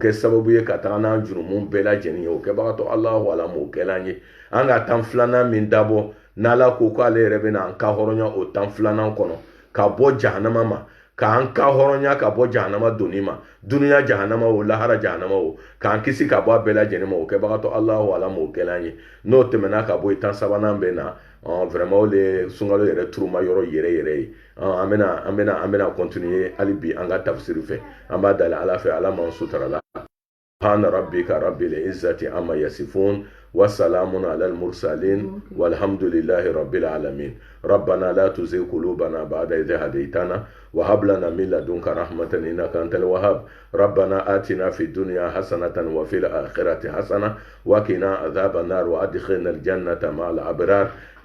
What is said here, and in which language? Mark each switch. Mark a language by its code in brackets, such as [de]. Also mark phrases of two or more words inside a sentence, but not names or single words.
[bm] kɛ sababu ye ka taga n'an jurumu bɛɛ lajɛlen ye o kɛbagatɔ alahu ala m'o kɛla an ye an ka tan filanan min dabɔ n'ala ko k'ale yɛrɛ bɛna an ka hɔrɔnya o tan filanan kɔnɔ ka bɔ jahanama ma k'an ka hɔrɔnya ka bɔ jahanama doni ma duniya jahanama o lahara jahanama o k'an kisi ka bɔ a bɛɛ lajɛlen ma o kɛbagatɔ alahu ala m'o kɛla an ye n'o tɛmɛna ka bɔ yen tan sabanan bɛ na vraiment o le sunkalo yɛrɛ turuma yɔrɔ yɛrɛ yɛrɛ ye an bɛna continuer hali bi an ka tafsiri fɛ an b'a dali ala fɛ ala m'an sutara la [ar] سبحان ربك رب العزة عما يصفون وسلام على المرسلين والحمد لله رب العالمين ربنا لا تزغ قلوبنا بعد إذ هديتنا وهب لنا من لدنك رحمة إنك أنت الوهاب ربنا آتنا في الدنيا حسنة وفي الآخرة حسنة وقنا عذاب النار وأدخلنا الجنة مع الأبرار يا